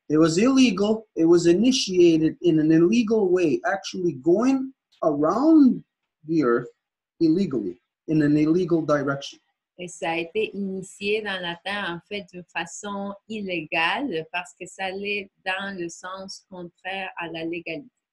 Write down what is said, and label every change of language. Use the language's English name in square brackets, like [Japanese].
[English] It was illegal. It was initiated in an illegal way, actually going around the earth illegally, in an illegal direction. [French] Et ça a été initié dans la Terre, en fait, de façon illégale parce que ça allait dans le sens contraire à la légalité.